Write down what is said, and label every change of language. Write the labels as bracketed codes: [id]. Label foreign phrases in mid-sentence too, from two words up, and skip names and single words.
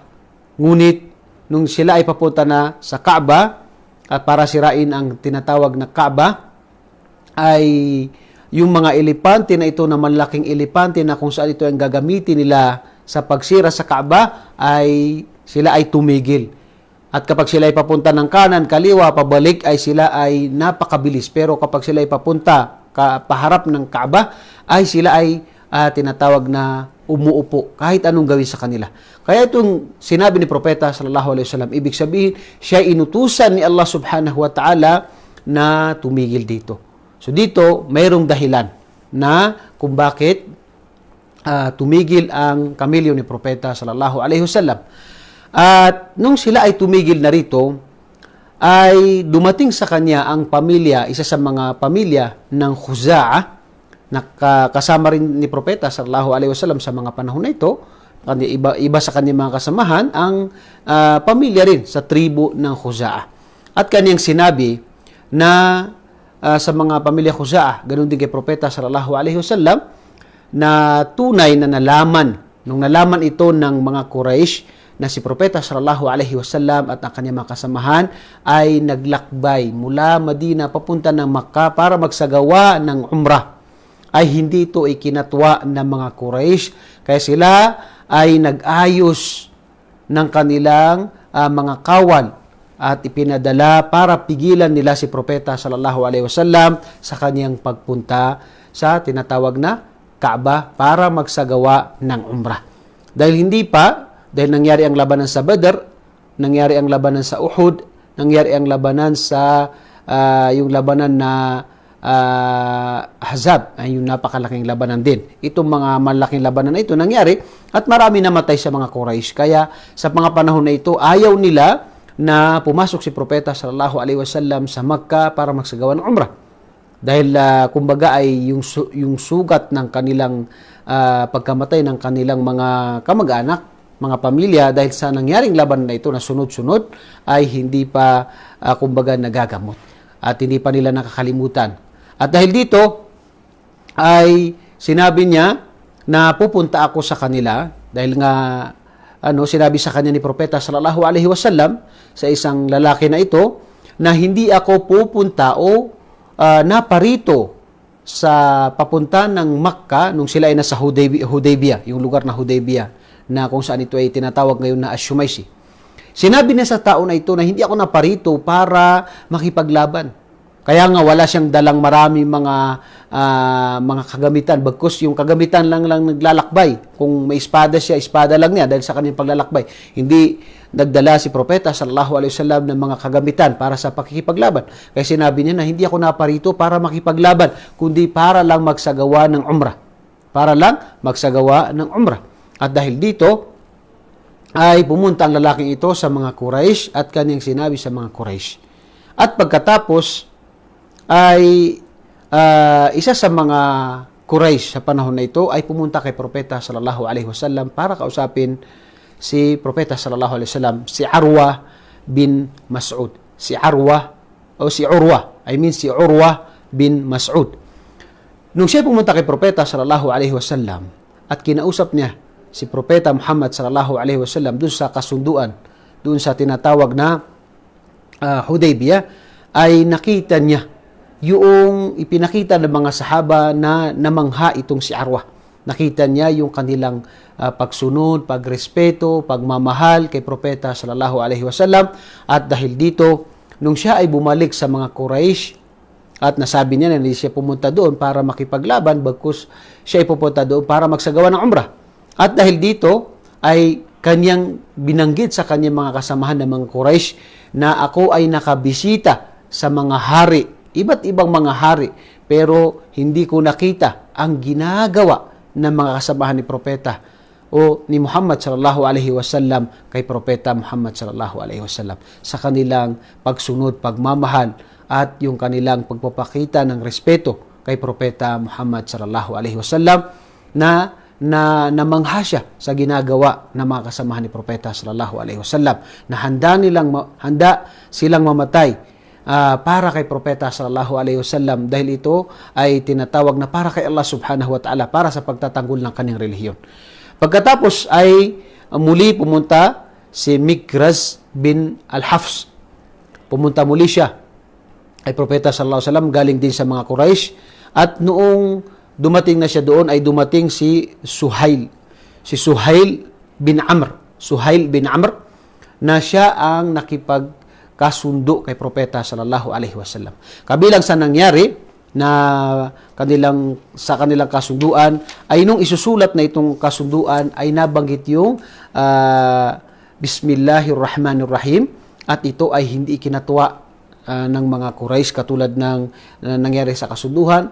[tl] Ngunit nung sila ay papunta na sa Kaaba at para sirain ang tinatawag na Kaaba, ay yung mga elepante na ito, na malaking elepante na kung saan ito ang gagamitin nila sa pagsira sa Kaaba, ay sila ay tumigil. At kapag sila ay papunta ng kanan, kaliwa, pabalik, ay sila ay napakabilis. Pero kapag sila ay papunta paharap ng Kaaba, ay sila ay tinatawag na umuupo, kahit anong gawin sa kanila. Kaya itong sinabi ni Propeta [ar] صلى الله عليه وسلم, [tl] ibig sabihin, siya inutusan ni Allah [ar] سبحانه وتعالى [tl] na tumigil dito. So dito, mayroong dahilan na kung bakit tumigil ang kamelyo ni Propeta [ar] صلى الله عليه وسلم. [tl] At nung sila ay tumigil na rito, ay dumating sa kanya ang pamilya, isa sa mga pamilya ng Khuza'ah, kasama rin ni Propeta [ar] صلى الله عليه وسلم [tl] sa mga panahon na ito. Iba sa kanyang mga kasamahan ang pamilya rin sa tribo ng Khuza'ah. At kanyang sinabi na sa mga pamilya Khuza'ah, ganun din kay Propeta [ar] صلى الله عليه وسلم, [tl] na tunay na nalaman, nung nalaman ito ng mga Quraysh na si Propeta [ar] صلى الله عليه وسلم [tl] at ang kanyang mga kasamahan ay naglakbay mula Madina papunta ng Makkah para magsagawa ng umrah, ay hindi ito ikinatwa ng mga Quraysh, kaya sila ay nag-ayos ng kanilang mga kawal at ipinadala para pigilan nila si Propeta [ar] صلى الله عليه وسلم [tl] sa kanyang pagpunta sa tinatawag na Kaaba para magsagawa ng umrah. Dahil nangyari ang labanan sa Badr, nangyari ang labanan sa Uhud, nangyari ang labanan sa yung labanan na Ahzab, ay yung napakalaking labanan din. Itong mga malaking labanan na ito nangyari at marami namatay sa mga Quraysh. Kaya sa mga panahon na ito, ayaw nila na pumasok si Propeta [ar] صلى الله عليه وسلم [tl] sa Makkah para magsagawa ng umrah. Dahil kumbaga ay yung sugat ng kanilang pagkamatay ng kanilang mga kamag-anak, mga pamilya, dahil sa nangyaring labanan na ito na sunod-sunod ay hindi pa kumbaga nagagamot at hindi pa nila nakakalimutan. At dahil dito ay sinabi niya na pupunta ako sa kanila, dahil nga sinabi sa kanya ni Propeta [ar] صلى الله عليه وسلم [tl] sa isang lalaki na ito na hindi ako pupunta o naparito sa papunta ng Makkah nung sila ay nasa Hudaybiyah, yung lugar na Hudaybiyah na kung saan ito ay tinatawag ngayon na Ash-Shumaisi. Sinabi niya sa tao na ito na hindi ako naparito para makipaglaban. Kaya nga wala siyang dalang marami mga kagamitan. Bagkus yung kagamitan lang naglalakbay. Kung may espada siya, espada lang niya dahil sa kanyang paglalakbay. Hindi nagdala si Propeta [ar] صلى الله عليه وسلم [tl] ng mga kagamitan para sa pakikipaglaban. Kaya sinabi niya na hindi ako naparito para makipaglaban, kundi para lang magsagawa ng umrah. Para lang magsagawa ng umrah. At dahil dito, ay pumunta ang lalaking ito sa mga Quraysh at kanyang sinabi sa mga Quraysh. At pagkatapos, ay isa sa mga Quraysh sa panahon na ito ay pumunta kay Propeta [ar] صلى الله عليه وسلم [tl] para kausapin si Propeta [ar] صلى الله عليه وسلم, [tl] si Urwa bin Mas'ud. Si Urwa bin Mas'ud. Nung siya pumunta kay Propeta [ar] صلى الله عليه وسلم [tl] at kinausap niya si Propeta Muhammad [ar] صلى الله عليه وسلم [tl] doon sa kasunduan, doon sa tinatawag na Hudaybiyah, ay nakita niya yung ipinakita ng mga sahaba na namangha itong si Urwa. Nakita niya yung kanilang pagsunod, pagrespeto, pagmamahal kay Propeta [ar] صلى الله عليه وسلم, [tl] at dahil dito nung siya ay bumalik sa mga Quraysh at nasabi niya na hindi siya pumunta doon para makipaglaban, bagkus siya ay pupunta doon para magsagawa ng umrah. At dahil dito ay kanyang binanggit sa kanyang mga kasamahan ng mga Quraysh na ako ay nakabisita sa mga hari, iba't ibang mga hari, pero hindi ko nakita ang ginagawa ng mga kasamahan ni Propeta o ni Muhammad [ar] صلى الله عليه وسلم [tl] kay Propeta Muhammad [ar] صلى الله عليه وسلم [tl] sa kanilang pagsunod, pagmamahal at yung kanilang pagpapakita ng respeto kay Propeta Muhammad [ar] صلى الله عليه وسلم [tl] na namangha siya sa ginagawa ng mga kasamahan ni Propeta [ar] صلى الله عليه وسلم, [tl] na handa silang mamatay para kay Propeta [ar] صلى الله عليه وسلم, [tl] dahil ito ay tinatawag na para kay Allah [ar] سبحانه وتعالى, [tl] para sa pagtatanggol ng kanyang relihiyon. Pagkatapos ay muli pumunta si Mikraz bin Al-Hafs. Pumunta muli siya kay Propeta [ar] صلى الله عليه وسلم, [tl] galing din sa mga Quraysh, at noong dumating na siya doon ay dumating si Suhail bin Amr na siya ang nakipagkasundo kay Propeta [ar] صلى الله عليه وسلم. [tl] Kabilang sa nangyari na sa kanilang kasunduan ay nung isusulat na itong kasunduan ay nabanggit yung Bismillahirrahmanirrahim, at ito ay hindi ikinatuwa ng mga Quraysh katulad ng nangyari sa kasunduan.